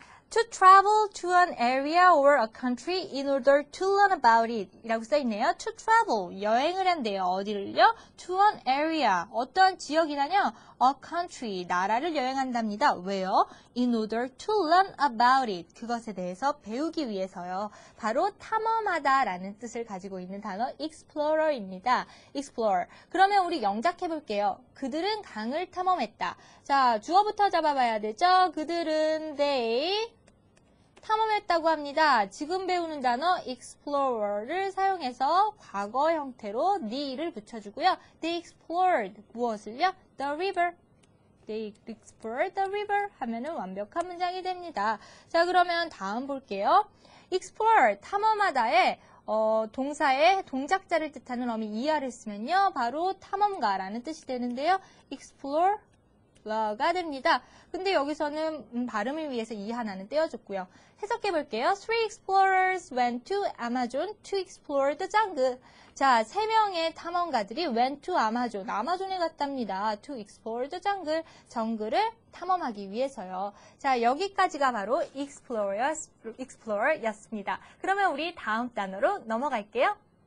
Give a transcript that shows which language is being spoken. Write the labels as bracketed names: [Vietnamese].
[English] To travel to an area or a country in order to learn about it [Korean] 이라고 써있네요. [English] To travel, [Korean] 여행을 한대요. [English] 어디를요? To an area, [Korean] 어떠한 지역이냐요? [English] A country, [Korean] 나라를 여행한답니다. 왜요? [English] In order to learn about it, [Korean] 그것에 대해서 배우기 위해서요. 바로 탐험하다 라는 뜻을 가지고 있는 단어 explorer입니다. [English] Explore. [Korean] 그러면 우리 영작해 볼게요. 그들은 강을 탐험했다. 자, 주어부터 잡아봐야 되죠? 그들은 they 탐험했다고 합니다. 지금 배우는 단어 explorer를 사용해서 과거 형태로 the를 붙여주고요. [English] They explored [Korean] 무엇을요? [English] The river. They explored the river [Korean] 하면은 완벽한 문장이 됩니다. 자, 그러면 다음 볼게요. explore 탐험하다에 동사의 동작자를 뜻하는 어미 er를 쓰면요. 바로 탐험가라는 뜻이 되는데요. explore 가 됩니다. 근데 여기서는 발음을 위해서 이 하나는 떼어줬고요. 해석해 볼게요. [English] Three explorers went to Amazon to explore the jungle. [Korean] 자, 3명의 탐험가들이 [English] went to Amazon. [Korean] 아마존에 갔답니다. [English] To explore the jungle. [Korean] 정글을 탐험하기 위해서요. 자, 여기까지가 바로 explorer였습니다. 그러면 우리 다음 단어로 넘어갈게요.